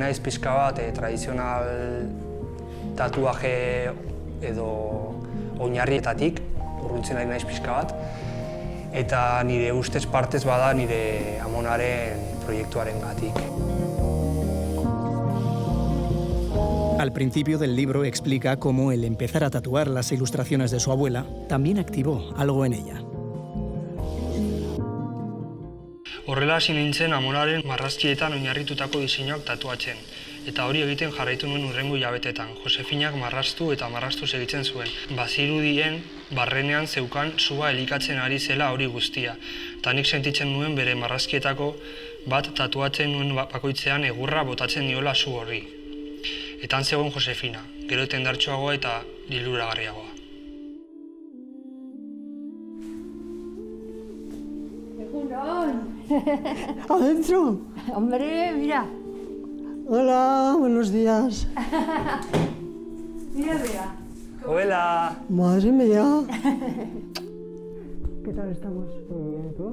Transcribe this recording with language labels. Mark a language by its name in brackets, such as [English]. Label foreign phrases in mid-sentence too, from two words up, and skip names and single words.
[Basque] naiz pixka bat tradizional tatuaje edo oinarrietatik urruntzen ari naiz pixka bat. Eta nire ustez partez bada nire amonaren proiektuarengatik. [Spanish] Al principio del libro explica cómo el empezar a tatuar las ilustraciones de su abuela también activó algo en ella. [Basque] Horrela hasi nintzen amonaren marrazkietan oinarritutako diseinuak tatuatzen. Eta hori egiten jarraitu nuen hurrengo hilabetetan. Josefinak marraztu eta marraztu segitzen zuen. Bazirudien barrenean zeukan sua elikatzen ari zela hori guztia. Eta nik sentitzen nuen bere marrazkietako bat tatuatzen nuen bakoitzean egurra botatzen niola su horri. Eta han zegoen Josefina, gero tendartsuagoa eta liluragarriagoa. [Spanish] ¿Adentro? Hombre, mira. Hola, buenos días. Mira, mira. Hola! Madre mía. ¿Qué tal estamos? Muy bien, ¿tú?